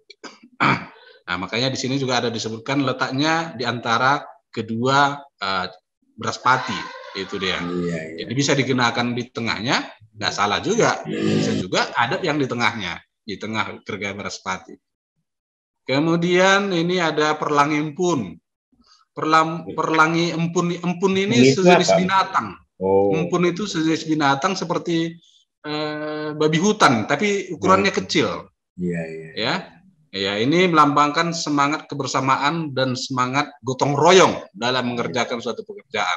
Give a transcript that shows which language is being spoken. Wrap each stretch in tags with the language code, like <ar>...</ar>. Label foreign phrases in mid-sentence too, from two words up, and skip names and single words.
<id>Nah, makanya di sini juga ada disebutkan letaknya di antara kedua Braspati, itu dia. Jadi bisa digunakan di tengahnya, nggak salah juga. Bisa juga ada yang di tengahnya, di tengah gerga Braspati. Kemudian ini ada perlangi empun. Perlangi empun, empun ini Itu sejenis apa? binatang. Oh, Empun itu sejenis binatang seperti babi hutan, tapi ukurannya kecil. iya, iya. Ya, ya, ini melambangkan semangat kebersamaan dan semangat gotong royong dalam mengerjakan suatu pekerjaan.</id>